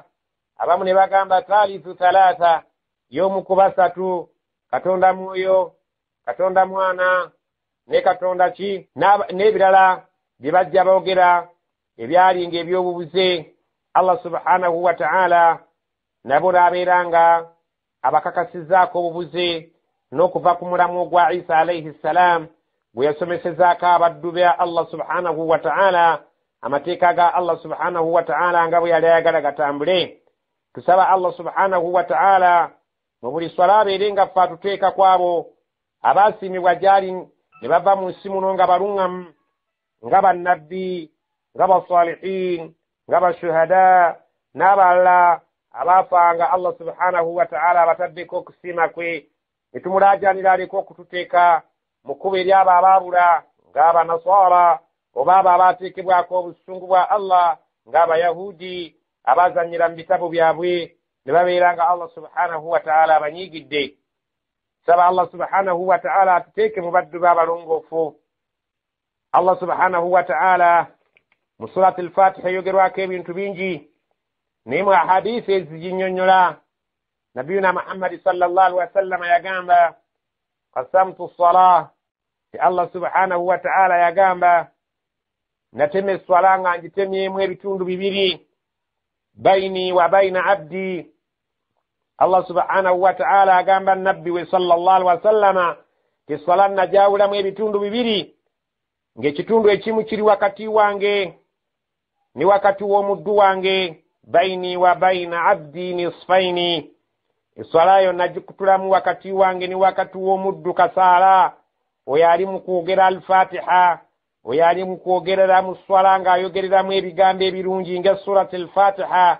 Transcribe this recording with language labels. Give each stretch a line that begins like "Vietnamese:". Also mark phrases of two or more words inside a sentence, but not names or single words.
Ganda: Abamu ne bagamba
Arabic: ثالث ثلاثة,
Ganda: y'omu ku basatu, Katonda mwoyo, Katonda mwana, ne Katonda ki, n'ebirala bye bajja boogera ebyali ng'ebyobubuze.
Arabic: الله سبحانه وتعالى
Ganda: nabo n'abeera nga abakakasizzaako obubuze n'okuva ku mulamu gwa Isa
Arabic: عليه السلام
Ganda: gwe yasomesezaako abaddu be
Arabic: الله سبحانه وتعالى
Ganda: amateeka ga
Arabic: الله سبحانه وتعالى
Ganda: nga bwe yali ayagala gatambule. Tusaba
Arabic: الله سبحانه وتعالى
Ganda: mu buli swala abeere nga ffe atuteeka kwabo abaasiimibwa gyali ne bava mu nsi muno nga baluŋŋamu, nga bannabbi, nga basalihin, nga bashuhada, n'abalala abaafanga
Arabic: الله سبحانه وتعالى
Ganda: abataddeko okusiima kwe. Ne tumulaajanira aleko okututeeka mu kkubo eryabo abaabula ng'Abanasara oba abo abaateekebwako obusungu bwa Allah ng'Abayahudi abazannyira mu bitabo byabwe ne babeera nga
Arabic: الله سبحانه وتعالى
Ganda: abanyiigidde. Saba
Arabic: الله سبحانه وتعالى
Ganda: atuteeke mu baddu b'abalongoofu.
Arabic: الله سبحانه وتعالى
Ganda: mu surati al-Fatiha yogerwako ebintu bingi, naye mu ahadiisi eziginnyonnyola Nabiyuna Muhammad
Arabic: صلى الله عليه وسلم
Ganda: yagamba
Arabic: قسمت الصلاة,
Ganda: ti
Arabic: الله سبحانه وتعالى
Ganda: yagamba natema esswala nga ngitemyemu ebitundu bibiri,
Arabic: بيني وبين عبدي. الله سبحانه وتعالى
Ganda: agamba nabbi we
Arabic: صلى الله عليه وسلم
Ganda: ti esswala najawulamu ebitundu bibiri, ng'ekitundu ekimu kiri wakati wange ni wakati w'omuddu wange,
Arabic: بيني وبين عبدي نصفين.
Ganda: Esswala yo nagikutulamu wakati wange ni wakati w'omuddu kasaala, oyo ali mu kwogera al-Fatiha, oyo ali mu kwogerera mu swala ng'ayogereramu ebigambo ebirungi nga surati al-Fatiha.